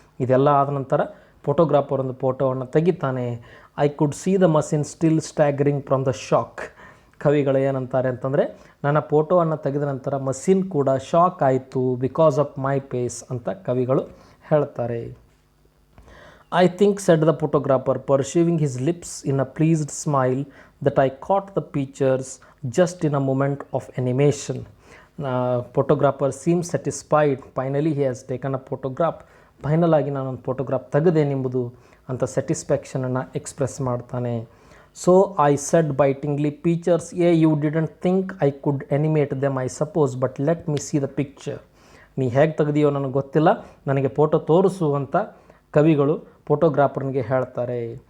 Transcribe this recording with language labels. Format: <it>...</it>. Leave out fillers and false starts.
<kn>ಇದೆಲ್ಲ ಆದ ನಂತರ ಫೋಟೋಗ್ರಾಫರ್ ಒಂದು ಫೋಟೋವನ್ನು ತೆಗಿತಾನೆ.</kn> <en>I could see the machine still staggering from the shock.</en> <kn>ಕವಿಗಳು ಏನಂತಾರೆ ಅಂತಂದರೆ, ನನ್ನ ಫೋಟೋವನ್ನು ತೆಗೆದ ನಂತರ ಮಷೀನ್ ಕೂಡ ಶಾಕ್ ಆಯಿತು</kn> <en>because of my face</en> <kn>ಅಂತ ಕವಿಗಳು ಹೇಳ್ತಾರೆ.</kn> <en>I think, said the photographer, pursuing his lips in a pleased smile, that I caught the pictures just in a moment of animation. Photographer seems satisfied. Finally, he has taken a photograph.</en> <kn>Final ಆಗಿ ನಾನೊಂದು photograph ತೆಗೆದೇನೆಂಬುದು ಅಂತ ಸ್ಯಾಟಿಸ್ಫ್ಯಾಕ್ಷನನ್ನು express ಮಾಡ್ತಾನೆ.</kn> <en>So I said bitingly, features you didn't think I could animate them I suppose, but let me see the picture.</en> <kn>ನೀ ಹೇಗೆ ತೆಗೆದಿಯೋ ನನಗೆ ಗೊತ್ತಿಲ್ಲ, ನನಗೆ photo ತೋರಿಸು ಅಂತ ಕವಿಗಳು ಫೋಟೋಗ್ರಾಫರ್ನಿಗೆ ಹೇಳ್ತಾರೆ.</kn>